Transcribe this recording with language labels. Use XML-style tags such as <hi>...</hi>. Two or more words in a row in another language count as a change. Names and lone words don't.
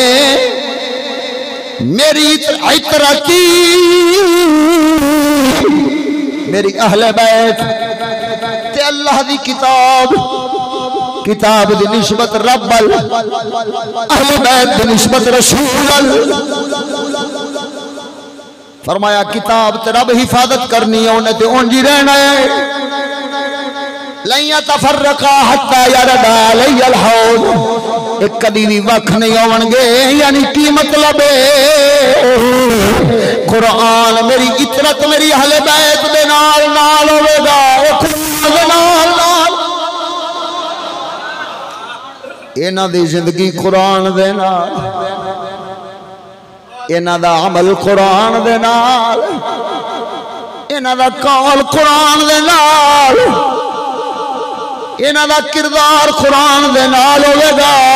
<pa>میری عترتی میری اہلے بیت تے اللہ دی کتاب، کتاب دی نسبت ربّل، اہلے بیت دی نسبت رسول. فرمایا کتاب تے رب حفاظت کرنی ہے، انہیں تے انج ہی رہنا ہے.</pa> <ar>لن يتفرقا حتى يردا عليّ الحوض.</ar> <pa>ایک کدی بھی وکھ نہیں آؤنگے. یعنی کی مطلب ہے قرآن میری عترت میری اہلے بیت دے نال نال ہووے گا. انہاں دی زندگی قرآن دے نال، انہاں دا عمل قرآن دے نال، انہاں دا قول قرآن دے نال، انہاں دا کردار قرآن دے نال ہووے گا.</pa>